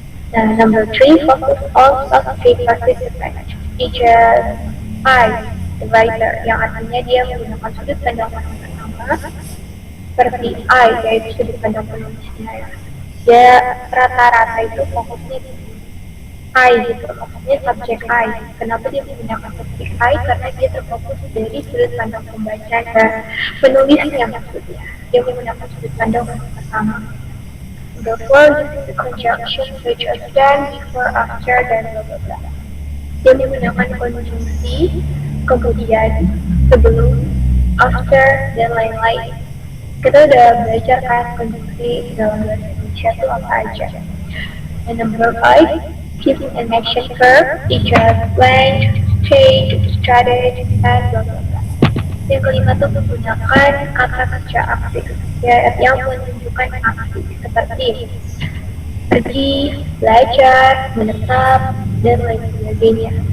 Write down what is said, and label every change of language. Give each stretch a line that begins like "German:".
Indonesian: Nah,
English: number 3, focus on specific participants, such as I, the writer,
Indonesian: yang artinya dia menggunakan sudut pandang yang pertama, seperti I, yaitu sudut pandang penulisnya. Ya, rata-rata itu fokusnya di I gitu, maksudnya subjek I. Kenapa dia menggunakan subjek I? Karena dia terfokus dari sudut pandang pembaca dan penulisnya maksudnya. Dia menggunakan sudut pandang yang pertama.
English: Therefore, using the conjunction such as then, before, after, dan blah blah blah.
Indonesian: Dia menggunakan konjungsi, kemudian, sebelum, after, dan lain-lain. Kita udah belajar kan konjungsi dalam bahasa Indonesia itu apa aja.
English: And number 5, using an action verb, such as went, stayed, started, and blah blah blah.
Indonesian: Yang kelima itu menggunakan kata kerja aktif, ya, yang menunjukkan aksi seperti pergi, belajar, menetap, dan lain sebagainya.